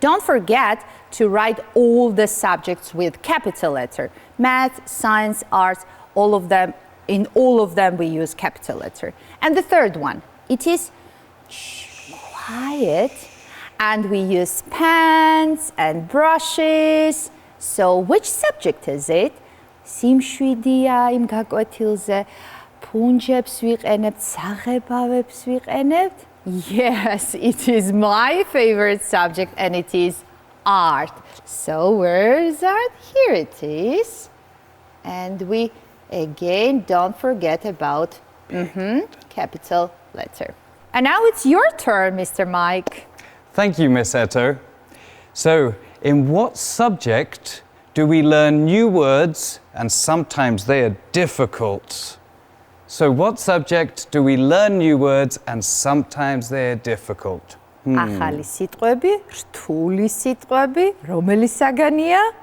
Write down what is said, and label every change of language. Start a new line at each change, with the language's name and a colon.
English: Don't forget to write all the subjects with capital letter. Math, science, arts, all of them, in all of them we use capital letter. And the third one, it is quiet, and we use pens and brushes. So which subject is it?
Georgian: სიმშვიდეა იმ გაკვეთილზე, ფუნჯებს ვიყენებთ, საღებავებს ვიყენებთ.
English: Yes, it is my favorite subject and it is art. So where is art? Here it is. And we again don't forget about capital letter. And now it's your turn, Mr. Mike. Thank you, Miss Eto. So, in what subject do we learn new words and sometimes they are difficult? So, what subject do we learn new words and sometimes they are difficult?
Georgian: ახალი სიტყვები, რთული სიტყვები, რომელი საგანია?